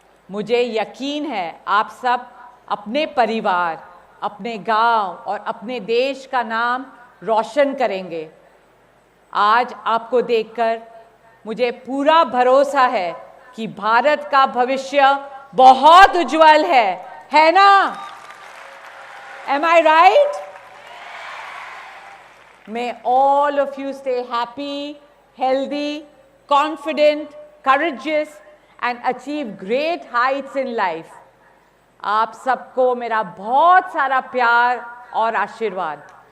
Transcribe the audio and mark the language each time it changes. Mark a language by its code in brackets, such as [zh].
[hi] मुझे यकीन है आप सब अपने परिवार, अपने गांव और अपने देश का नाम रोशन करेंगे। आज आपको देखकर मुझे पूरा भरोसा है कि भारत का भविष्य बहुत उज्जवल है ना? [en] Am I right? May all of you stay happy, healthy, confident, courageous and achieve great heights in life. [hi] आप सबको मेरा बहुत सारा प्यार और आशीर्वाद।